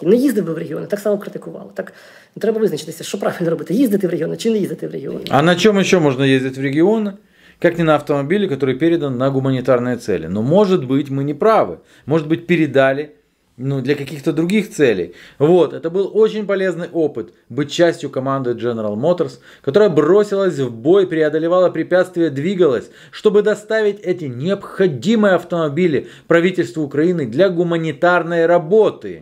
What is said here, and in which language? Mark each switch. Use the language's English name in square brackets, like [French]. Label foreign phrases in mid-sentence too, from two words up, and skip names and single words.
[Ukrainian] Не їздив би в регіони, так само критикували. Так треба визначитися, що правильно робити, їздити в регіони чи не їздити в регіони. [Russian] А на чем еще можно ездить в регионы? Как не на автомобиле, который передан на гуманитарные цели. Но может быть мы не правы. Может быть передали для каких-то других целей. Вот, это был очень полезный опыт быть частью команды General Motors, которая бросилась в бой, преодолевала препятствия, двигалась, чтобы доставить эти необходимые автомобили правительству Украины для гуманитарной работы.